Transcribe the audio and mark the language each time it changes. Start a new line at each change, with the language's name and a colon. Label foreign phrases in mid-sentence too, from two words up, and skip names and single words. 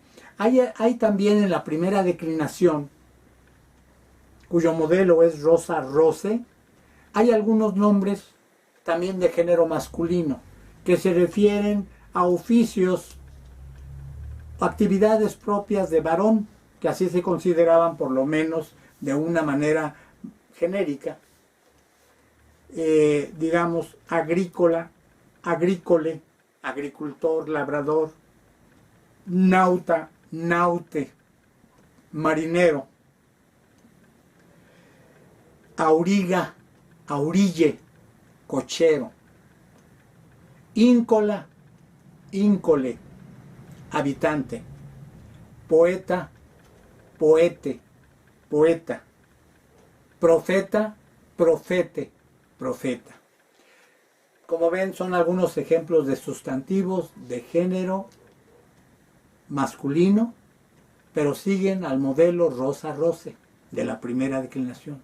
Spanish: Hay también en la primera declinación, cuyo modelo es
Latin: rosa, roce,
Spanish: hay algunos nombres también de género masculino que se refieren a oficios, actividades propias de varón, que así se consideraban por lo menos de una manera genérica. Digamos,
Latin: agrícola, agrícole,
Spanish: agricultor, labrador,
Latin: nauta, naute,
Spanish: marinero.
Latin: Auriga, aurille,
Spanish: cochero.
Latin: Íncola, íncole,
Spanish: habitante.
Latin: Poeta, poete,
Spanish: poeta.
Latin: Profeta, profete,
Spanish: profeta. Como ven, son algunos ejemplos de sustantivos de género masculino, pero siguen al modelo
Latin: rosa-roce
Spanish: de la primera declinación.